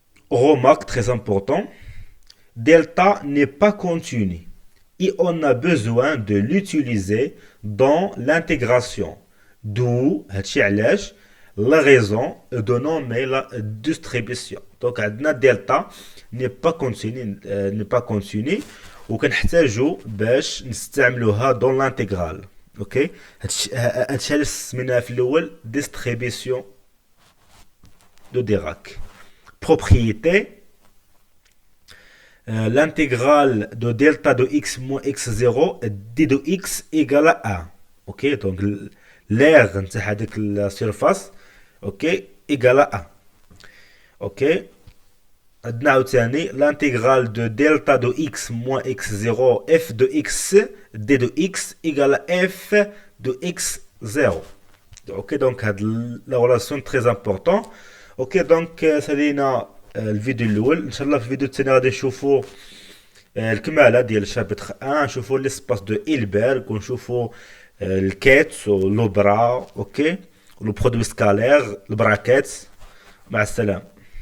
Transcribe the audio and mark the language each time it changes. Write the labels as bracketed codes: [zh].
[fr] Remarque très important. Delta n'est pas continu et on a besoin de l'utiliser dans l'intégration. D'où la raison de nommer la distribution. Donc, delta n'est pas continu, [ar] وكنحتاجو باش نستعملوها [fr] dans l'intégrale. [ar] اوكي هادشي اللي سميناها في الاول [fr] distribution de Dirac. Propriété. L'intégrale de delta de x moins x0 d de x égale à 1. Ok, donc l'air de la surface, ok, égale à 1. Ok, l'intégrale de delta de x moins x0 f de x d de x égale à f de x0. Ok, donc la relation très importante. Ok, donc ça [ar] لينا الفيديو الاول. ان شاء الله في الفيديو الثاني غادي نشوفوا الكماله ديال شابتر 1، نشوفوا ليسباس دو إلبرغ، ونشوفوا الكيت ولو برا. اوكي، ولو برودوي سكالير البراكيت. مع السلامه.